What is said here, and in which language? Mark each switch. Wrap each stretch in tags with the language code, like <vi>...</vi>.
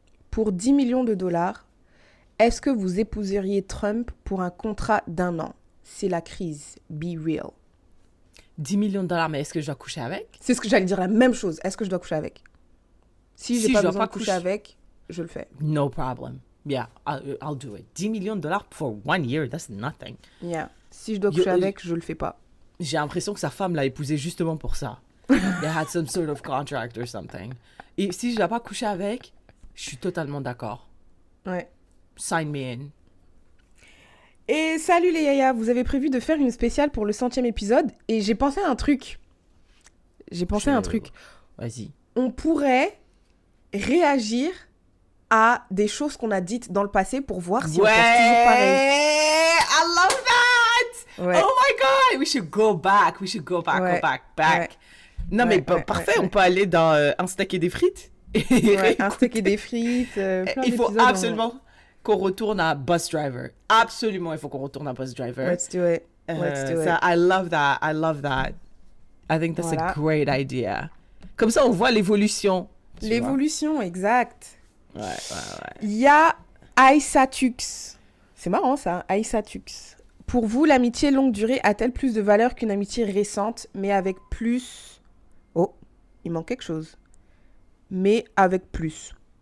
<fr>Pour 10 millions de dollars, est-ce que vous épouseriez Trump pour un contrat d'1 an? C'est la crise.</fr> <en>Be real.</en> <fr>10 millions de dollars, mais est-ce que je dois coucher avec? C'est ce que j'allais dire, la même chose. Est-ce que je dois coucher avec? Si j'ai pas besoin de coucher avec, je le fais.</fr> <en>No problem. Yeah, I'll do it.</en> <fr>10 millions de dollars</fr> <en>for 1 year, that's nothing. Yeah.</en> <fr>Si je dois coucher avec, je le fais pas. J'ai l'impression que sa femme l'a épousé justement pour ça.</fr> <en>They had some sort of contract or something.</en> <fr>Et si je dois pas coucher avec, je suis totalement d'accord. Ouais.</fr> <en>Sign me in.</en> <fr>Et salut les yaya, vous avez prévu de faire une spéciale pour le 100e épisode et j'ai pensé à un truc. Vas-y. On pourrait réagir à des choses qu'on a dites dans le passé pour voir si on pense toujours pareil.</fr> <en>I love that!</en> <fr>Ouais.</fr> <en>Oh my god! We should go back. Go back.</en> <fr>Ouais. Non, mais parfait, on peut aller dans un steak et des frites. Ouais, un steak et des frites. Il faut absolument qu'on retourne à Bus Driver. Absolument, il faut qu'on retourne à Bus Driver.</fr> <en>Let's do it. I love that. I think that's a great idea.</en> <fr>Comme ça, on voit l'évolution. L'évolution, exact. Ouais. Il y a Aïsatux. C'est marrant ça, Aïsatux. Pour vous, l'amitié longue durée a-t-elle plus de valeur qu'une amitié récente, mais avec plus... Oh, il manque quelque chose. Mais avec plus.</fr>